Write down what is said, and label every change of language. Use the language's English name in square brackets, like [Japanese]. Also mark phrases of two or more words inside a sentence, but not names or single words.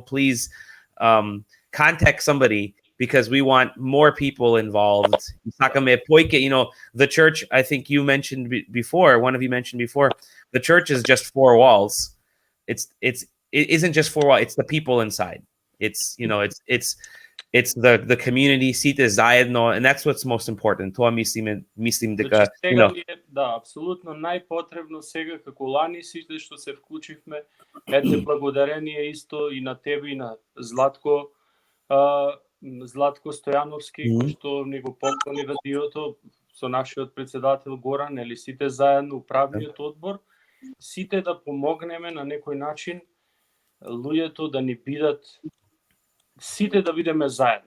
[English] Please contact somebody, because we want more people involved. The church, I think you mentioned before, one of you mentioned before, the church is just four walls. It isn't just four walls, it's the people inside. It's the community, [Macedonian] сите заедно, [English] and that's what's most important. [Macedonian] Тоа мислим дека, Да, апсолутно најпотребно сега, како лани сите што се вклучивме, ете благодарение исто и на тебе и на Златко Стојановски, кој што ни го поклони радиото со нашиот председател Горан, или сите заедно управниот одбор, сите да помогнеме на некој начин луѓето да ни бидат, сите да бидеме заедно.